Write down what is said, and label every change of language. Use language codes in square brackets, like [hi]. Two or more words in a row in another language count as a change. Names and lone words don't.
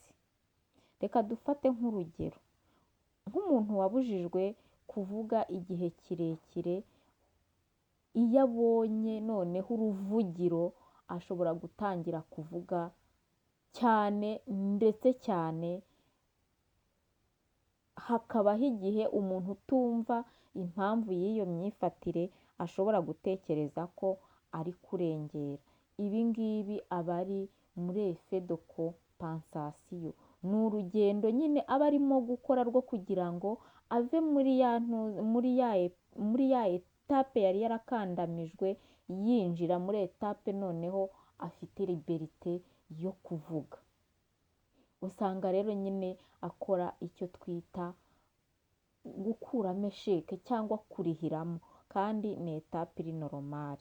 [rw] Reka dufate nk'urugero, nk'umuntu wabujijwe kuvuga igihe kirekire, iyo abonye noneho uruvugiro ashobora gutangira kuvuga cyane ndetse cyane, hakabaho igihe umuntu utumva impamvu y'iyo myifatire ashobora gutekereza ko ari kurengera. Ibi ngibi aba ari muri [fr] effet de compensation. [rw] Ni urugendo nyine aba arimo gukora rwo kugira ngo ave muri ya etape yari yarakandamijwe, yinjira muri etape noneho afite liberite yo kuvuga. Usanga rero nyine akora icyo twita gukuramo esheke cyangwa kurihiramo, kandi ni etape iri normal.